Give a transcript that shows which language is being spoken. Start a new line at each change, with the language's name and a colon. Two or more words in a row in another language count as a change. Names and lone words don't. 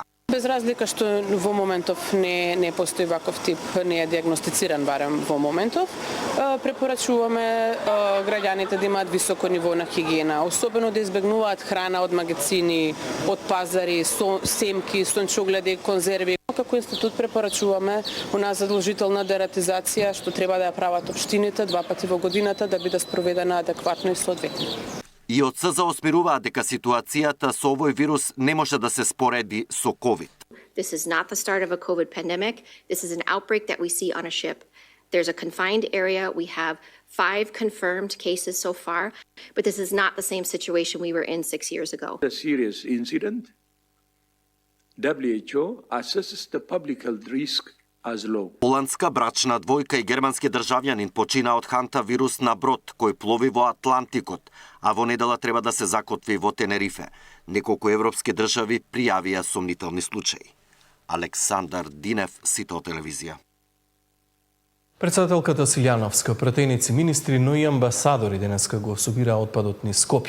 Macedonian: Без разлика што во моментов не постои ваков тип, не е диагностициран барем во моментов, препорачуваме граѓаните да имаат високо ниво на хигиена, особено да избегнуваат храна од магазини, од пазари, семки, сончогледи, конзерви. Како институт препорачуваме у нас задолжителна дератизација што треба да ја прават општините 2 пати во годината да биде спроведена адекватно и соодветно. И од СЗО смируваат дека ситуацијата со овој вирус не може да се спореди со COVID.
English: This is not the start of a COVID pandemic. This is an outbreak that we see on a ship. There's a confined area. We have 5 confirmed cases so far, but this is not the same situation we were in 6 years ago. A serious incident. WHO assesses the public health risk as low.
Macedonian: Холандска брачна двојка и германски државјанин почина од хантавирус на брод кој плови во Атлантикот, а во недела треба да се закотви во Тенерифе. Неколку европски држави пријавија сомнителни случаи. Александар Динев, Сител телевизија. Председателката Силјановска, пратеници министри, но и амбасадори денеска го собира отпадот низ Скопје.